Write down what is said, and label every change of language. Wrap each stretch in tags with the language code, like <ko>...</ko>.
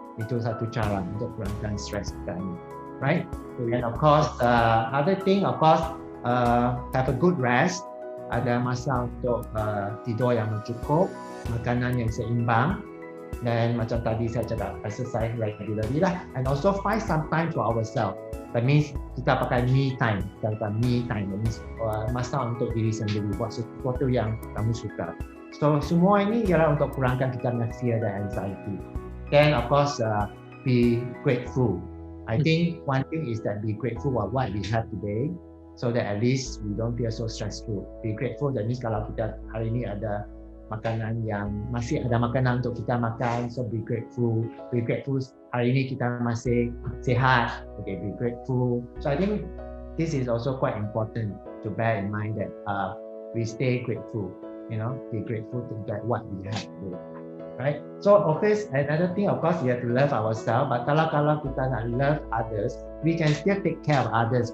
<ms>Itu satu cara untuk kurangkan stres kita ini.</ms> <en>Right? And of course, other thing, of course, have a good rest.</en> <ms>Ada masa untuk tidur yang cukup, makanan yang seimbang, dan macam tadi saya cakap,</ms> <en>exercise regularly</en> <ms>lah.</ms> <en>And also find some time for ourselves. That means</en> <ms>kita pakai</ms> <en>me time.</en> <ms>Kita pakai me time.</ms> <en>That means</en> <ms>masa untuk diri sendiri, buat sesuatu yang kamu suka. So semua ini ialah untuk kurangkan kita punya fear dan anxiety.</ms> <en>Then of course, be grateful. I think one thing is that be grateful for what we have today, so that at least we don't feel so stressful. Be grateful, that means</en> <ms>kalau kita hari ini ada makanan yang masih ada makanan untuk kita makan,</ms> <en>so be grateful. Be grateful</en> <ms>hari ini kita masih sehat.</ms> <en>Okay, be grateful. So I think this is also quite important to bear in mind that we stay grateful. Be grateful to get what we have today. Right? So of course, another thing, of course, we have to love ourselves. But</en> <ms>kalau kita nak</ms> <en>love others, we can still take care of others.</en>